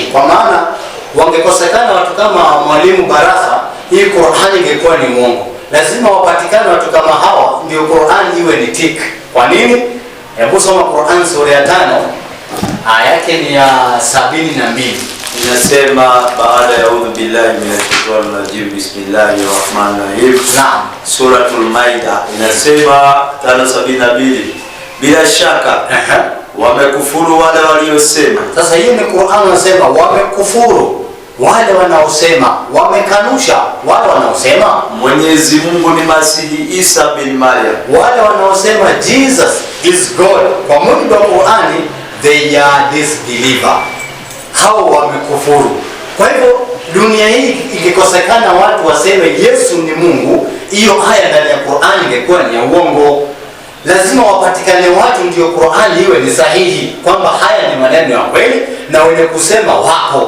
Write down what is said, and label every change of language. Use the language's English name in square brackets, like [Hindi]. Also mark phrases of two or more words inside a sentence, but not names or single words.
[Swahili] Kwa maana wangekosekana watu kama mwalimu Baraka, hii Qur'ani ingekuwa ni mwongo. Lazima wapatikane watu kama hawa ndio Qur'ani iwe ni tik. Kwa nini? Hebu soma Qur'an sura ya 5 aya yake ni ya 72. Inasema baada ya [Arabic] أعوذ بالله من الشيطان الرجيم بسم الله الرحمن الرحيم. [Swahili] Naam. Suratul Maida inasema 572, bila shaka wamekufuru wale waliosema. Sasa hii ni Qur'an inasema wamekufuru wale wanaosema, wamekanusha wale wanaosema Mwenyezi Mungu ni Masihi Isa bin Maryam, wale wanaosema [English] Jesus is God. [Swahili] Kwa mujibu wa Qur'ani, [English] they are disbeliever, [Swahili] hao wamekufuru. Kwa hivyo dunia hii ingikosekana watu waseme Yesu ni Mungu, hiyo aya ndani ya Qur'ani ingekuwa ni ya uongo. Lazima wapatikane watu ndio Qur'ani iwe ni sahihi, kwamba haya ni maneno ya kweli, na wenye kusema wako.